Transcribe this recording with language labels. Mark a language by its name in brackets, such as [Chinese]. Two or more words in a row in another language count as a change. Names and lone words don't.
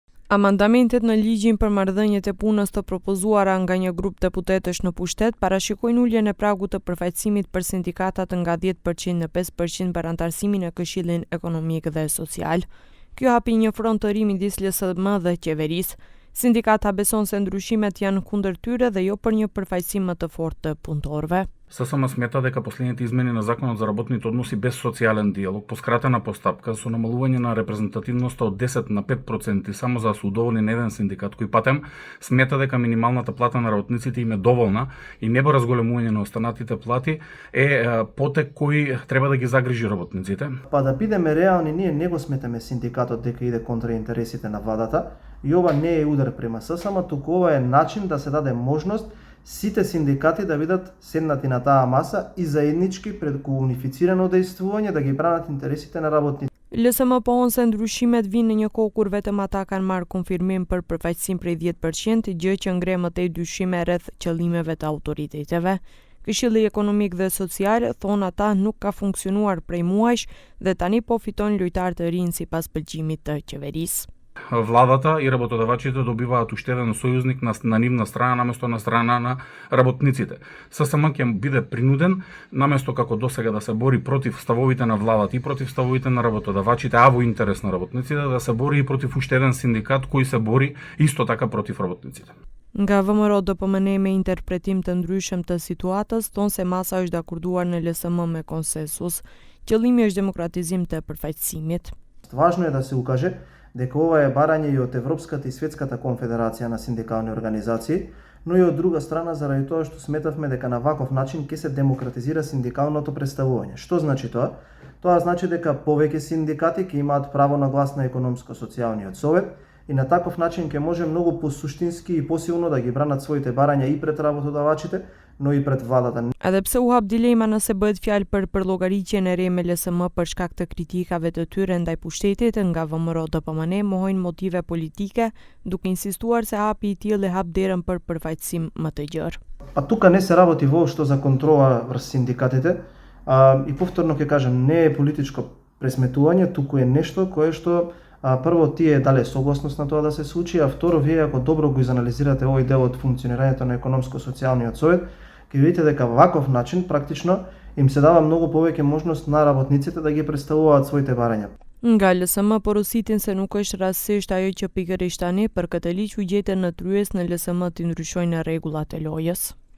[Albanian] Amandamentet në ligjin për marrëdhëniet e punës të propozuara nga një grup deputetësh në pushtet parashikojnë uljen e pragut të përfaqësimit për sindikatat nga 10% në 5% për antarësimin e Këshillin Ekonomik dhe Social. Kjo hapi një front të ri midis LSM dhe qeverisë. Sindikata beson se ndryshimet janë kundër tyre dhe jo për një përfaqësim më të fortë të punëtorëve. [Macedonian] ССМ смета дека последните измени на Законот за работните односи без социјален диалог, по скратена постапка со намалување на репрезентативноста од 10 на 5% само за да се удоволни на еден синдикат кој патем смета дека минималната плата на работниците им е доволна и небо разголемување на останатите плати е потек кој треба да ги загрижи работниците. Па да бидеме реални, ние не го сметаме синдикатот дека иде контра интересите на владата и ова не е удар према ССМ, туку ова е начин да се даде можност сите синдикати да бидат седнати на таа маса и заеднички преку унифицирано дејствување да ги бранат интересите на работниците. [Albanian] LSM pohon se ndryshimet vinë në një kohë kur vetëm ata kanë marrë konfirmim për përfaqësim prej 10%, gjë që ngre më tej dyshime rreth qëllimeve të autoriteteve. Këshilli Ekonomik dhe Social, thonë ata, nuk ka funksionuar prej muajsh dhe tani po fiton lojtar të rinj sipas pëlqimit të qeverisë. [Macedonian] Владата и работодавачите добиваат уштеден сојузник на нивна страна наместо на страна на работниците. ССМ ќе биде принуден наместо како досега да се бори против ставовите на владата и против ставовите на работодавачите, а во интерес на работниците, да се бори и против уштеден синдикат кој се бори исто така против работниците. [Albanian] Nga VMRO DPMN me interpretim të ndryshëm të situatës, thonë se masa është dakurduar në LSM me konsensus. Qëllimi është demokratizim të përfaqësimit. [Macedonian] Важно е да се укаже дека ова е барање и од Европската и Светската конфедерација на синдикални организации, но и од друга страна заради тоа што сметавме дека на ваков начин ќе се демократизира синдикалното представување. Што значи тоа? Тоа значи дека повеќе синдикати ќе имаат право на глас на економско-социјалниот совет и на таков начин ќе може многу посуштински и посилно да ги бранат своите барања и пред работодавачите, но и пред владата. [Albanian] Edhe pse u hap dilema nëse bëhet fjalë për përllogariqjen e re me LSM për shkak të kritikave të tyre ndaj pushtetit, nga VMRO DPMN mohojnë motive politike, duke insistuar se hapi I tillë hap derën për përfaqësim më të gjerë. [Macedonian] А тука не се работи воопшто за контрола врз синдикатите, и повторно ќе кажам, не е политичко пресметување, туку е нешто кое што прво тие дале согласност на тоа да се случи, а второ вие ако добро го изанализирате овој дел од функционирањето на економско-социјалниот совет, ќе видите дека ваков начин практично им се дава многу повеќе можност на работниците да ги представуваат своите барања. [Albanian] Nga LSM porositin se nuk është rastësisht ajo që pikërisht tani për këtë ligj u gjetën në tryes në LSM të ndryshojnë rregullat e lojës.